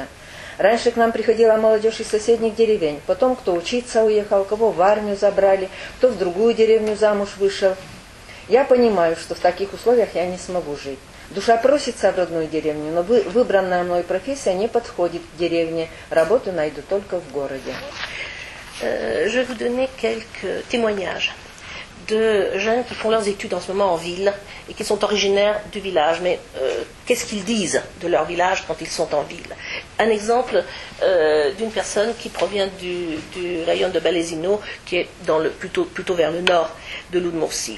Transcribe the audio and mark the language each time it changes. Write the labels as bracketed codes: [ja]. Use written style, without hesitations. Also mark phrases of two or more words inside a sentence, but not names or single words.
[ru] Раньше к нам приходила молодежь из соседних деревень, потом кто учиться уехал, кого в армию забрали, кто в другую деревню замуж вышел. Я понимаю, что в таких условиях я не смогу жить. Душа просится в родную деревню, но выбранная мной профессия не подходит к деревне, работу найду только в городе. [fr] Je vais vous donner quelques témoignages de jeunes qui font leurs études en ce moment en ville et qui sont originaires du village. Mais qu'est-ce qu'ils disent de leur village quand ils sont en ville? Un exemple d'une personne qui provient du rayon de Balesino, qui est plutôt vers le nord de l'Udmurtie.